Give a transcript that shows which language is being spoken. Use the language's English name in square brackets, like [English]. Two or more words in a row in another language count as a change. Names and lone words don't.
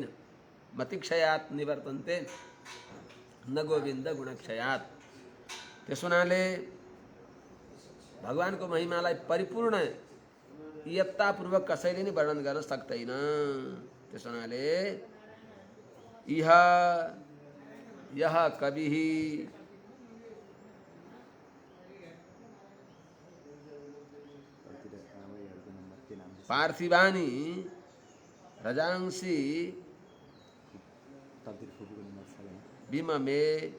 [Sanskrit] मतिक्षयात् निवर्तन्ते न गोविन्द गुणक्षयात्। [Nepali] त्यस हुनाले भगवानको महिमालाई परिपूर्ण यत्तापूर्वक कसैले नि वर्णन गर्न सक्दैन। त्यस हुनाले [Sanskrit] यह कविः पार्थिवानि रजांसि विममे